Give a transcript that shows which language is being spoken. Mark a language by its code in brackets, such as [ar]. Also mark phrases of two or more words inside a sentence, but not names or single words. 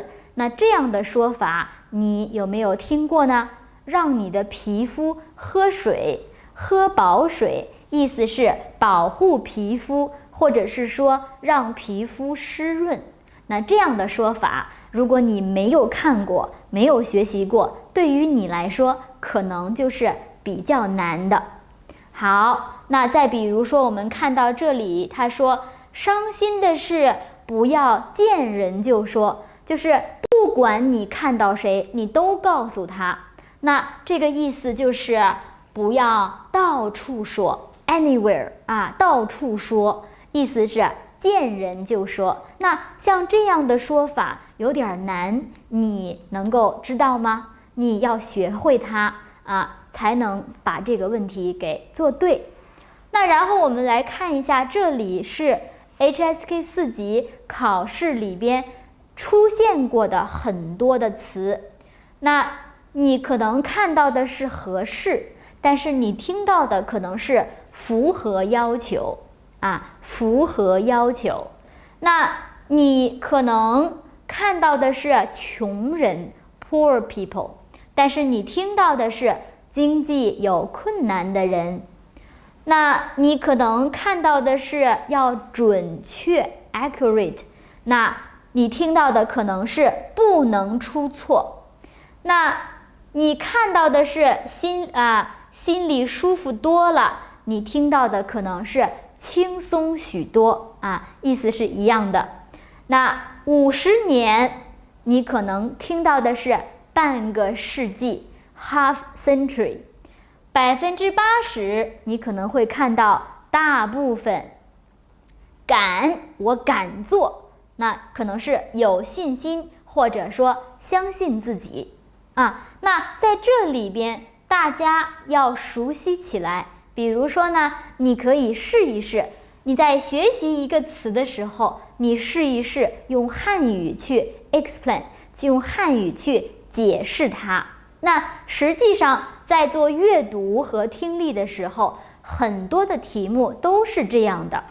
[zh] 那這樣的說法你有沒有聽過呢？讓你的皮膚喝水，喝飽水，意思是保護皮膚，或者是說讓皮膚濕潤。那這樣的說法，如果你沒有看過，沒有學習過，對於你來說可能就是比較难的。好，那再比如说我们看到這裡，他說傷心的是不要見人就說，就是不管你看到誰，你都告訴他。那這個意思就是不要到處說 ，anywhere 啊，到處說，意思是見人就說。那像這樣的說法有點難，你能夠知道嗎？你要學會它啊，才能把這個問題給做對。那然後我們來看一下，這裡是 HSK 4級考試裡邊出現過的很多的詞。那你可能看到的是合適，但是你聽到的可能是符合要求啊，符合要求。那你可能看到的是窮人 [en] poor people， [zh] 但是你聽到的是經濟有困難的人。那你可能看到的是要準確 accurate， 那你听到的可能是不能出錯。那你看到的是心裡舒服多了，你听到的可能是輕鬆許多啊，意思是一樣的。那50年，你可能聽到的是半個世紀 [en] half century。 [zh] 80%，你可能會看到大部分。敢，我敢做，那可能是有信心，或者說相信自己啊。那在這裡邊，大家要熟悉起來。比如說呢，你可以試一試，你在學習一個詞的時候，你試一試用漢語去 explain， 去用漢語去解釋它。那實際上在做閱讀和聽力的時候，很多的題目都是這樣的。